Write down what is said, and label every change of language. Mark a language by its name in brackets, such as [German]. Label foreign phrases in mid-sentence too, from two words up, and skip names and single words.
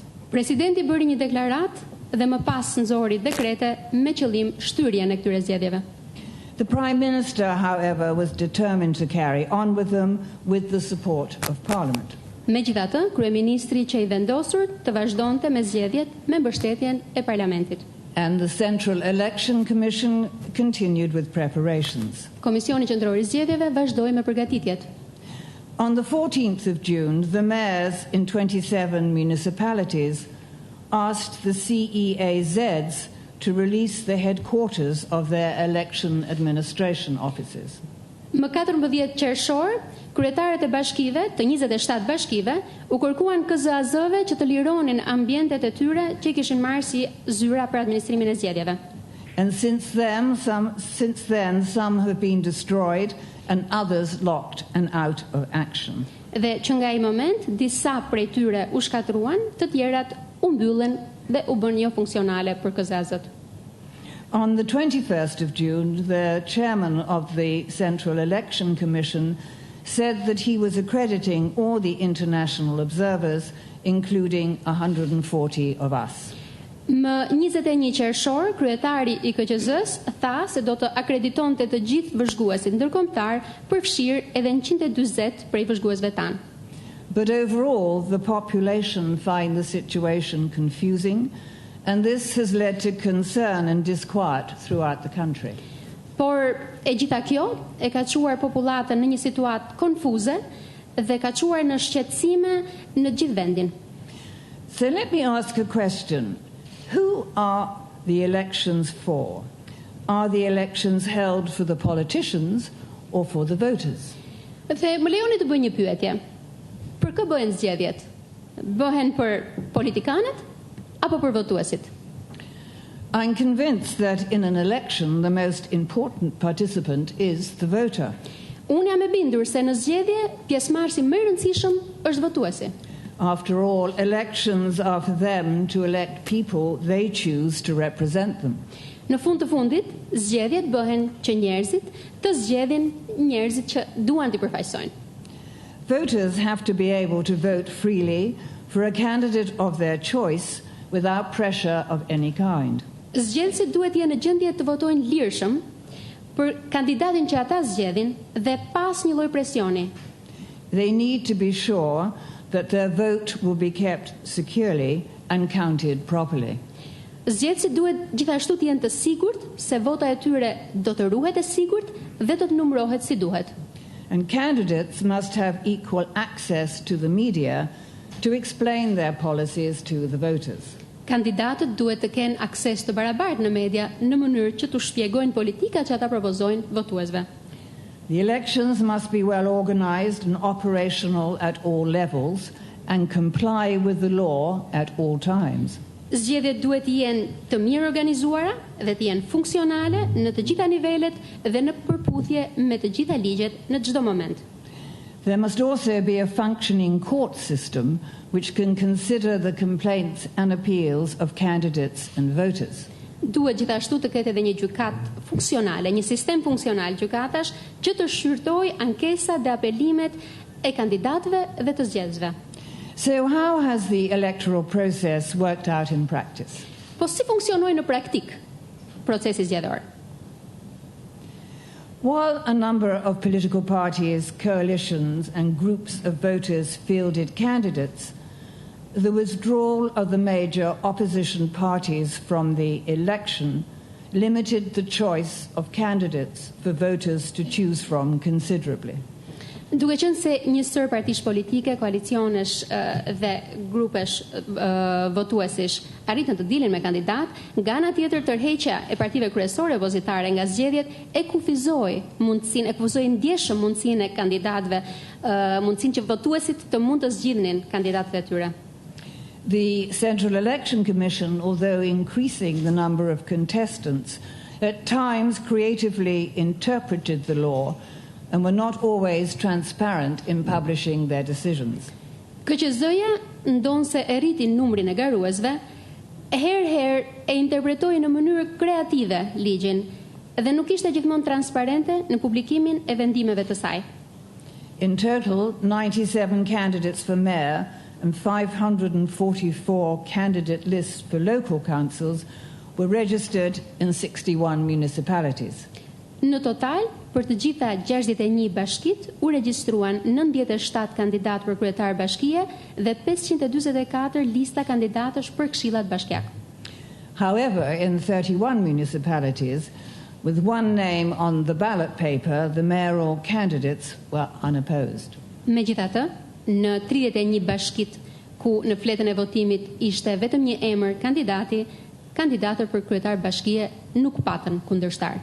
[Albanian] Presidenti bëri një deklaratë dhe më pas nxori dekrete me qëllim shtyrjen e këtyre zgjedhjeve. [English] The Prime Minister, however, was determined to carry on with them with the support of Parliament. [Albanian] Megjithatë, kryeministri që i vendosur të vazhdonte me zgjedhjet me mbështetjen e parlamentit. [English] And the Central Election Commission continued with preparations. [Albanian] Komisioni Qendror i Zgjedhjeve vazhdoi me përgatitjet. [English] On the 14th of June, the mayors in 27 municipalities asked the CEAZs to release the headquarters of their election administration offices. [Albanian] Më 14 qershor, kryetarët e bashkive, të 27 bashkive, u kërkuan KZAZ-ve që të lironin ambientet e tyre që i kishin marrë si zyra për administrimin e zgjedhjeve. [English] And since then, some have been destroyed and others locked and out of action. [Albanian] Dhe që nga ai moment, disa prej tyre u shkatruan, të tjerat u mbyllën dhe u bën jo funksionale për KZAZ-t. [English] On the 21st of June, the chairman of the Central Election Commission said that he was accrediting all the international observers, including 140 of us. [Albanian] Më 21 qershor, kryetari i KQZ-s tha se do të akreditonte të gjithë vëzhguesit ndërkombëtar, përfshirë edhe 140 prej vëzhguesve tanë. [English] But overall, the population find the situation confusing, and this has led to concern and disquiet throughout the country. [Albanian] Por e gjitha kjo e ka çuar popullatën në një situatë konfuze dhe ka çuar në shqetësime në gjithë vendin. [English] So let me ask a question. Who are the elections for? Are the elections held for the politicians or for the voters? [Albanian] Dhe më lejoni të bëj një pyetje. Për kë bëhen zgjedhjet? Bëhen për politikanët apo për votuesit? [English] I'm convinced that in an election the most important participant is the voter. [Albanian] Unë jam e bindur se në zgjedhje pjesëmarrësi më i rëndësishëm është votuesi. [English] After all, elections are for them to elect people they choose to represent them. [Albanian] Në fund të fundit, zgjedhjet bëhen që njerëzit të zgjedhin njerëzit që duan t'i përfaqësojnë. [English] Voters have to be able to vote freely for a candidate of their choice without pressure of any kind. [Albanian] Zgjedhësit duhet jenë në gjendje të votojnë lirshëm për kandidatin që ata zgjedhin dhe pas një lloj presioni. [English] They need to be sure that their vote will be kept securely and counted properly. [Albanian] Zgjedhësit duhet gjithashtu të jenë të sigurt se vota e tyre do të ruhet e sigurt dhe do të numërohet si duhet. [English] And candidates must have equal access to the media to explain their policies to the voters. [Albanian] Kandidatët duhet të kenë akses të barabartë në media në mënyrë që të shpjegojnë politikat që ata propozojnë votuesve. [English] The elections must be well organized and operational at all levels and comply with the law at all times. [Albanian] Zgjedhjet duhet të jenë të mirë organizuara dhe të jenë funksionale në të gjitha nivelet dhe në përputhje me të gjitha ligjet në çdo moment. [English] There must also be a functioning court system which can consider the complaints and appeals of candidates and voters. [Albanian] Duhet gjithashtu të ketë edhe një gjykatë funksionale, një sistem funksional gjykatash që të shqyrtojë ankesat dhe apelimet e kandidatëve dhe të zgjedhësve. [English] So how has the electoral process worked out in practice? [Albanian] Po si funksionoi në praktik procesi zgjedhor? [English] While a number of political parties, coalitions and groups of voters fielded candidates, the withdrawal of the major opposition parties from the election limited the choice of candidates for voters to choose from considerably. [Albanian] Duke qenë se një sër partish politike, koalicionesh dhe grupesh votuesish arritën të dilin me kandidat, nga ana tjetër tërheqja e partive kryesore opozitare nga zgjedhjet e kufizoi ndjeshëm mundësinë e kandidatëve, mundësinë që votuesit të mund të zgjidhnin kandidatët e tyre. [English] The Central Election Commission, although increasing the number of contestants, at times creatively interpreted the law and were not always transparent in publishing their decisions. [Albanian] KQZ-ja ndonse e rriti numrin e garuesve, herë e interpretoi në mënyrë kreative ligjin dhe nuk ishte gjithmonë transparente në publikimin e vendimeve të saj. [English] In total, 97 candidates for mayor and 544 candidate lists for local councils were registered in 61 municipalities. [Albanian] Në total, për të gjitha 61 bashkit u regjistruan 97 kandidatë për kryetar bashkie dhe 544 lista kandidatësh për këshillat bashkiak. [English] However, in 31 municipalities, with one name on the ballot paper, the mayoral candidates were unopposed. [Albanian] Megjithatë, në 31 bashkit ku në fletën e votimit ishte vetëm një emër kandidati, kandidatët për kryetar bashkie nuk patën kundërshtar.